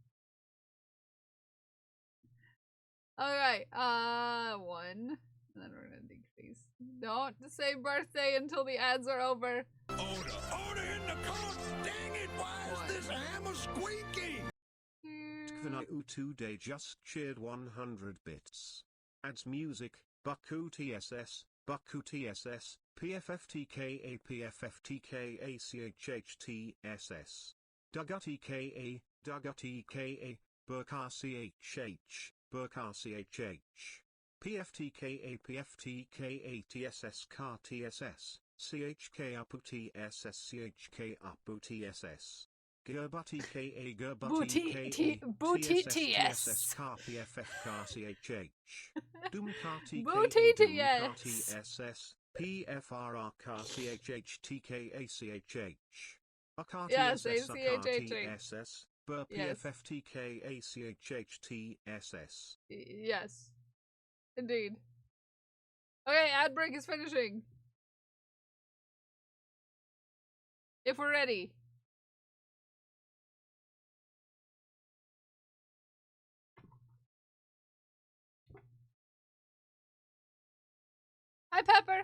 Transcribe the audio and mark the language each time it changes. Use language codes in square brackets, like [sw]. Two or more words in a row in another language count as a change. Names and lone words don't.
[en] Alright, one. And then we're gonna decrease. Don't say birthday until the ads are over. Order in the court. Dang it, why is this hammer squeaking? Knau today just cheered 100 bits. Adds music, Bucku TSS, PFFTKA PFFTKA CHHTSS. Dugutti KA, Burkar CHH, Burkar CHH. PFTKA TSS Car TSS, CHK Upu TSS CHK Upu TSS. Gerbuti KA Gerbuti Booty TSS TS. Car PFF Car CHH. Doom Car TKA Booty Doom Car TS. TSS. PFRR Car CHH TKA CHH. A Car Yeah, TSS say A Car CHH. TSS. Bur Yes. PFF TKA CHH TSS. Yes. Indeed. Okay, ad break is finishing. If we're ready. Hi, Pepper.